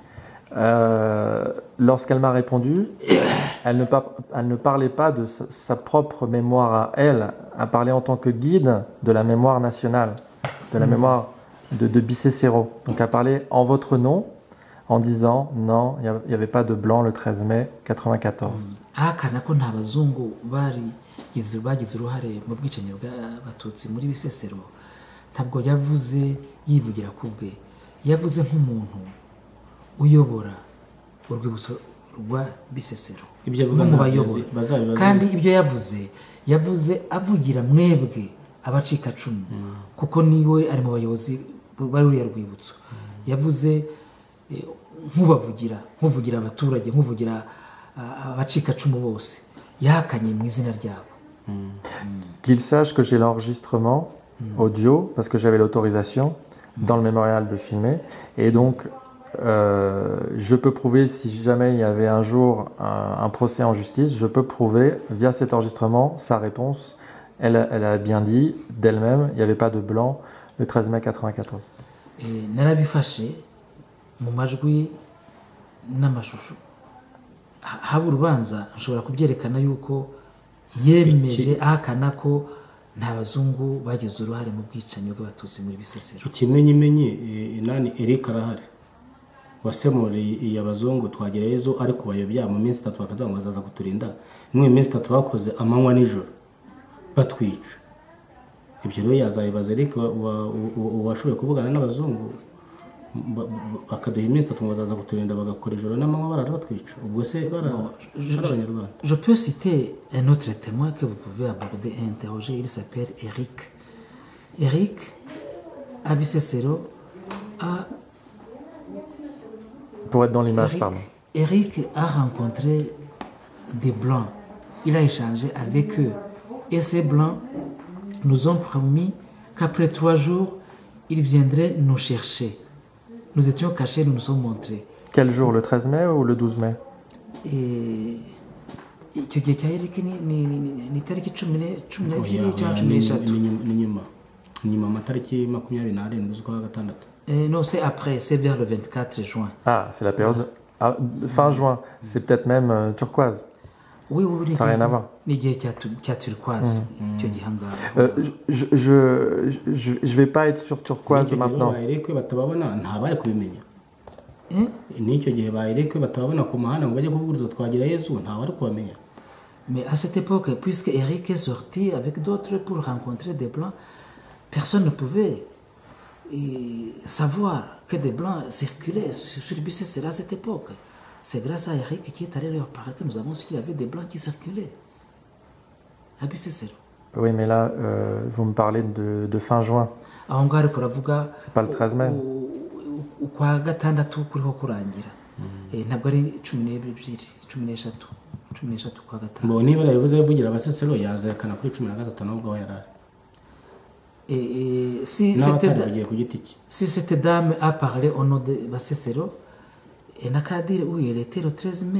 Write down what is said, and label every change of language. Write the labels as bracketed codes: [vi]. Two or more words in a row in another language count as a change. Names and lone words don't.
[fr] Lorsqu'elle m'a répondu, elle ne parlait pas de sa propre mémoire à elle parlait en tant que guide de la mémoire nationale, de la mémoire de Bisesero. Donc elle parlait en votre nom, en disant non, il n'y avait pas de blanc le 13 mai 1994. [rw] ahakana ko nta bazungu bagize uruhare mu bwicanyi bw'abatutsi muri Bisesero, ntabwo yavuze yivugira ku bwe, yavuze nk'umuntu uyobora urwibutso rwa Bisesero, mu bayobora. Kandi ibyo yavuze avugira mwebwe abacikacumu, kuko niwe ari mu bayobozi bari uriya rwibutso. Yavuze nk'uvugira abaturage, nk'uvugira abacikacumu bose, yahakanye mu izina ryabo. [fr] Qu'il sache que j'ai l'enregistrement audio, parce que j'avais l'autorisation dans le mémorial de filmer, et donc je peux prouver, si jamais il y avait un jour un procès en justice, je peux prouver via cet enregistrement sa réponse. Elle a bien dit d'elle-même, il n'y avait pas de blanc le 13 mai 1994. [rw] narabifashe mu majwi n'amashusho, haba urubanza nshobora kubyerekana yuko yemeje ahakana ko nta bazungu bagize uruhare mu bwicanyi bw'abatutsi muri Bisesero. Ikimenyimenyi nani Eric arahari wasemuriye abazungu twagereyezo ari kubayobya mu minsi 3 bakavuga ngo bazaza kuturinda, mwe minsi 3 bakoze amanywa nijoro batwica. Ibyo rero yazayibaza Eric washoboye kuvugana n'abazungu bakaduha iminsi 3 bazaza kuturinda bagakora ijoro n'amanywa barabatwica. Ubwo se barabanyarwanda. [fr] Je peux citer un autre témoin que vous pouvez aborder et interroger. Il s'appelle Eric. Eric à Bisesero pour être dans l'image, pardon. Eric a rencontré des blancs. Il a échangé avec eux. Et ces blancs nous ont promis qu'après 3 jours, ils viendraient nous chercher. Nous étions cachés, nous nous sommes montrés. Quel jour, le 13 mai ou le 12 mai? [rw] Et icyo gihe cya Eric ni itariki 12 cyangwa Oya, 13. ni nyuma amatariki 27 z'ukwa gatandatu. [fr] Non, c'est après, c'est vers le 24 juin. Ah, c'est la période fin juin. C'est peut-être même turquoise. Oui, Ça n'a rien à voir. [rw] ni igihe cya turquoise icyo gihe ngaho. [fr] Je vais pas être sur turquoise [rw] N'icyo gihe [fr] maintenant. [rw] ba Eric batababona ntabari kubimenya. N'icyo gihe ba Eric batababona ku muhanda ngo bajye kuvuguriza twagira Yesu ntabari kubamenya. [fr] Mais à cette époque, puisque Eric est sorti avec d'autres pour rencontrer des blancs, personne ne pouvait savoir que des blancs circulaient sur Bicester à cette époque. C'est grâce à Eric qui est allé leur parler que nous avons su qu'il y avait des blancs qui circulaient à Bicester. Oui, mais là, vous me parlez de fin juin. [rw] Aho ngaho ariko uravuga [fr] C'est pas le 13 mai. [rw] ukwa gatandatu kuriho kurangira. Ntabwo ari 12, 13 kwa gatanu. Ngo niba yavuze yavugira abasesero yazerekana kuri 13 nubwo yarari. [fr] Si cette dame a parlé au nom de Bassesero, elle n'a qu'à dire où elle était le 13 mai.